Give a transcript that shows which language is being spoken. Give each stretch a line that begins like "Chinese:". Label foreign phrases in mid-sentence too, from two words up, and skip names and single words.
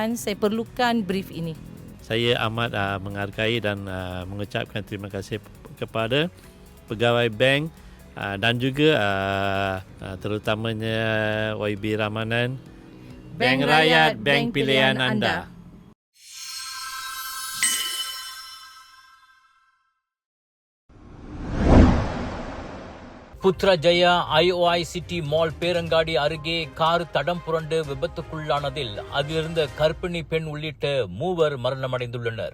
Malay: Saya perlukan brief ini. Saya amat menghargai dan mengucapkan terima kasih kepada pegawai bank dan juga terutamanya YB Ramanan. Bank Rakyat, bank pilihan anda.
Tamil: புத்ராஜயா IOI சிட்டி மால் பேரங்காடி அருகே கார் தடம் புரண்டு விபத்துக்குள்ளானதில் அதிலிருந்த கர்ப்பிணி பெண் உள்ளிட்ட 3 மரணமடைந்துள்ளனர்.